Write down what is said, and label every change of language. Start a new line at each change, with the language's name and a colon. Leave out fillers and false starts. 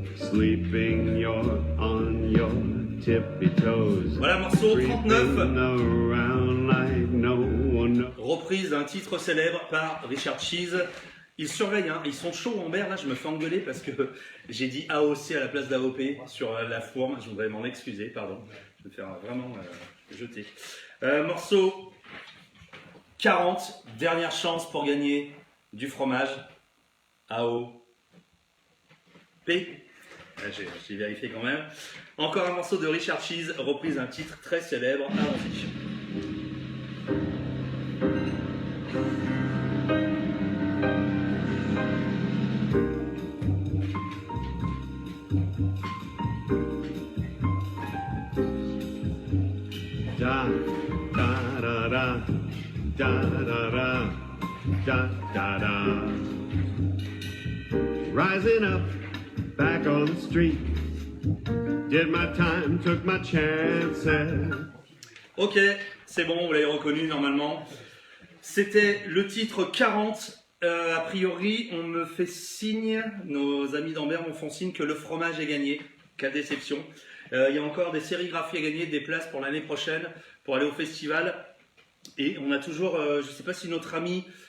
English: Sleeping, you're on your tippy toes.
French: Voilà, morceau 39.
English: Creeping around like no one knows.
French: Reprise d'un titre célèbre par Richard Cheese. Ils surveillent, hein. Ils sont chauds en mer, là, je me fais engueuler parce que j'ai dit AOC à la place d'AOP sur la fourme. Je voudrais m'en excuser, pardon. Je vais me faire vraiment jeter. Morceau 40, dernière chance pour gagner du fromage. AOP. J'ai vérifié quand même. Encore un morceau de Richard Cheese, reprise d'un titre très célèbre. Allons-y. Da da da da da da da da da.
English: Rising up, back on the street. Did my time, took my chances.
French: Ok, c'est bon, vous l'avez reconnu normalement. C'était le titre 40. A priori, on me fait signe, nos amis d'Amber me font signe que le fromage est gagné. Quelle déception. Il y a encore des sérigraphies à gagner, des places pour l'année prochaine, pour aller au festival. Et on a toujours, je ne sais pas si notre ami